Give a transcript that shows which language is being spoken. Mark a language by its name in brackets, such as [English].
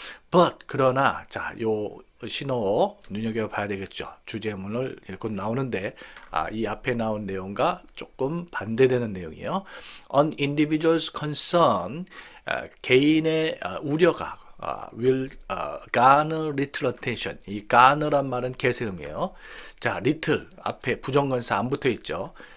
[English] But [Korean] 그러나 자, 요 신호 눈여겨봐야 되겠죠. 주제문을 읽고 나오는데 이 앞에 나온 내용과 조금 반대되는 내용이에요. [English] An individual's concern, [Korean] 개인의 우려가 [English] will garner little attention. [Korean] 이 garner란 말은 개세음이에요. 자, little 앞에 부정관사 안 붙어 있죠.